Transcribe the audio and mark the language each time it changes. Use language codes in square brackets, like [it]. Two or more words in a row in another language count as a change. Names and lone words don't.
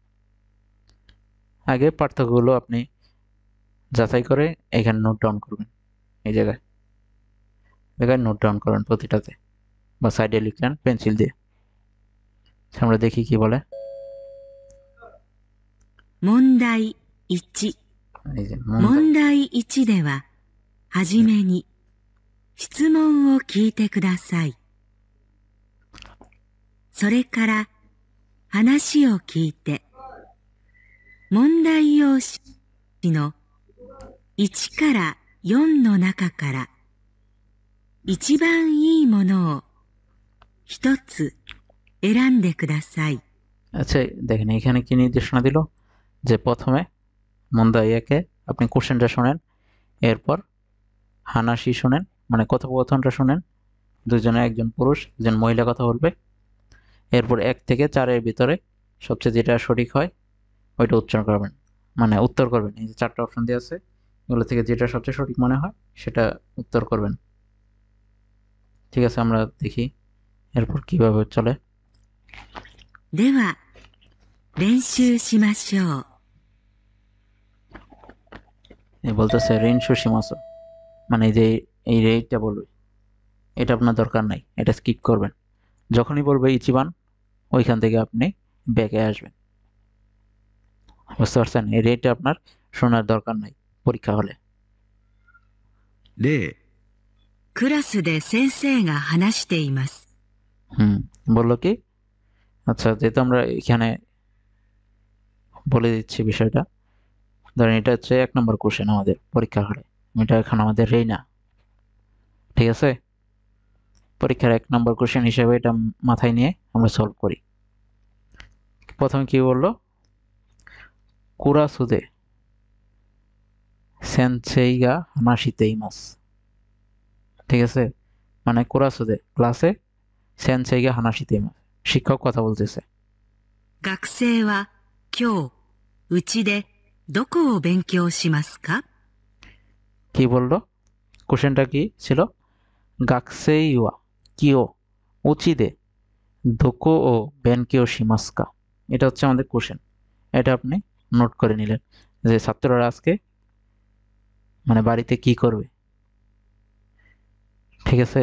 [bn] আগে পার্থক্যগুলো আপনি যাচাই করে এখানে [en] note down [bn] করবেন। এই জায়গায় [en] note down [bn] করবেন প্রতিটাতে, বা সাইডে লিখলেন পেন্সিল দিয়ে। আমরা দেখি কি বলে। [ja] 問題1。 [bn] এই যে [ja] 問題1では、はじめに質問を聞いてください。それから話を聞いて、問題用紙の1から4の中から一番いいものを一つ選んでください。 [bn] আচ্ছা দেখেন এখানে কি নির্দেশনা দিল, যে প্রথমে মন্দাই 1-এ আপনি কোশ্চেনটা শোনেন, এরপর হানাসি শোনেন মানে কথোপকথনটা শোনেন, দুজনে একজন পুরুষ একজন মহিলা কথা বলবে। এরপর 1 থেকে 4-এর ভিতরে সবচেয়ে যেটা সঠিক হয় ওইটা উচ্চারণ করবেন মানে উত্তর করবেন। এই যে 4টা অপশন দেওয়া আছে, এগুলো থেকে যেটা সবচেয়ে সঠিক মনে হয় সেটা উত্তর করবেন। ঠিক আছে, আমরা দেখি এরপর কিভাবে চলে। [ja] では、練習しましょう。 [bn] বলতেছে [ja] 練習しましょう [bn] মানে এই যে এই রেটটা বলবে, এটা আপনার দরকার নাই, এটা স্কিপ করবেন। যখনই বলবে ইচিবান ওইখান থেকে আপনি ব্যাকে আসবেন। বুঝতে পারছেন? এই রেটটা আপনার শোনার দরকার নাই পরীক্ষা হলে। [ja] 例、クラスで先生が話しています。 [bn] বললো কি? আচ্ছা, যেহেতু আমরা এখানে বলে দিচ্ছি বিষয়টা, ধরেন এটা হচ্ছে 1 নম্বর কোশ্চেন আমাদের পরীক্ষার হলে, এটা এখন আমাদের রেই না, ঠিক আছে? পরীক্ষার 1 নম্বর কোশ্চেন হিসেবে এটা মাথায় নিয়ে আমরা সলভ করি। প্রথমে কি বললো? [ja] クラスで先生が話しています, [bn] ঠিক আছে? মানে কুরাসুদে ক্লাসে [ja] 先生が話しています, [bn] শিক্ষক কথা বলতেছে। [ja] 学生は今日、うちでどこを勉強しますか? [bn] কি বললো? কোশ্চেনটা কি ছিল? [ja] 学生は今日うちでどこを勉強しますか, [bn] এটা হচ্ছে আমাদের কোশ্চেন। এটা আপনি নোট করে নিলেন যে ছাত্ররা আজকে মানে বাড়িতে কি করবে, ঠিক আছে?